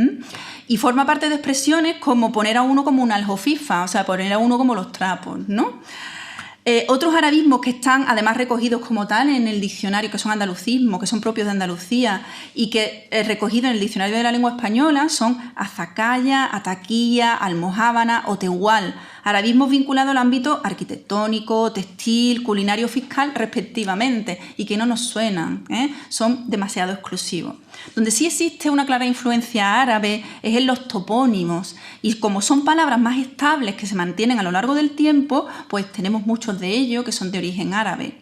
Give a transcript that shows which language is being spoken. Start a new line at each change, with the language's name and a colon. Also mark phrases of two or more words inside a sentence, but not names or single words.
Spanish: Y forma parte de expresiones como poner a uno como una aljofifa, o sea, poner a uno como los trapos, ¿no? Otros arabismos que están además recogidos como tal en el diccionario, que son andalucismos, que son propios de Andalucía y que recogidos en el diccionario de la lengua española, son azacaya, ataquilla, almojábana o tehual, arabismos vinculados al ámbito arquitectónico, textil, culinario, fiscal, respectivamente, y que no nos suenan, son demasiado exclusivos. Donde sí existe una clara influencia árabe es en los topónimos, y como son palabras más estables que se mantienen a lo largo del tiempo, pues tenemos muchos de ellos que son de origen árabe.